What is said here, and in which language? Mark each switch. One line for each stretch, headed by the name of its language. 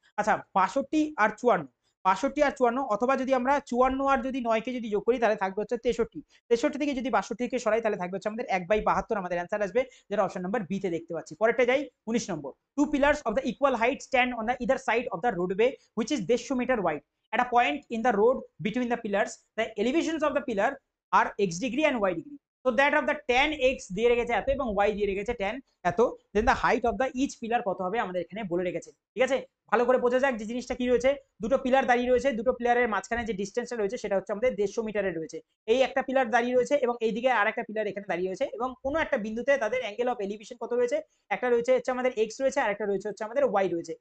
Bangla: আচ্ছা 62 আর 54, 62 আর 54, অথবা যদি আমরা 54 আর যদি 9 কে যদি যোগ করি তাহলে থাকবে হচ্ছে 63, 63 থেকে যদি 62 কে সরাই তাহলে থাকবে হচ্ছে আমাদের 1/72 আমাদের অ্যান্সার আসবে, যেটা অপশন নাম্বার বি তে দেখতে পাচ্ছি। পরেরটা যাই 19 নম্বর।
English: Two pillars of the equal height stand on the either side of the roadway which is 150 metre wide. At a point in the road between the pillars, the elevations of the pillar are x degree and y degree. So that of the tan x
Bangla: দিয়ে রেখেছে এত এবং
English: y
Bangla: দিয়ে রেখেছে
English: tan এত, then the height of the each pillar
Bangla: কত হবে আমাদের এখানে বলে রেখেছে, ঠিক আছে। ভালো করে বোঝা যাক যে জিনিসটা কি রয়েছে। দুটো পিলার দাঁড়িয়ে রয়েছে, দুটো পিলারের মাঝখানে যে ডিস্টেন্সটা রয়েছে সেটা হচ্ছে আমাদের 150 মিটারের রয়েছে। এই একটা পিলার দাঁড়িয়ে রয়েছে এবং এইদিকে আর একটা পিলার এখানে দাঁড়িয়ে রয়েছে, এবং কোনো একটা বিন্দুতে তাদের অ্যাঙ্গেল অফ এলিভেশন কত রয়েছে, একটা রয়েছে হচ্ছে আমাদের x রয়েছে, আর একটা রয়েছে হচ্ছে আমাদের y রয়েছে।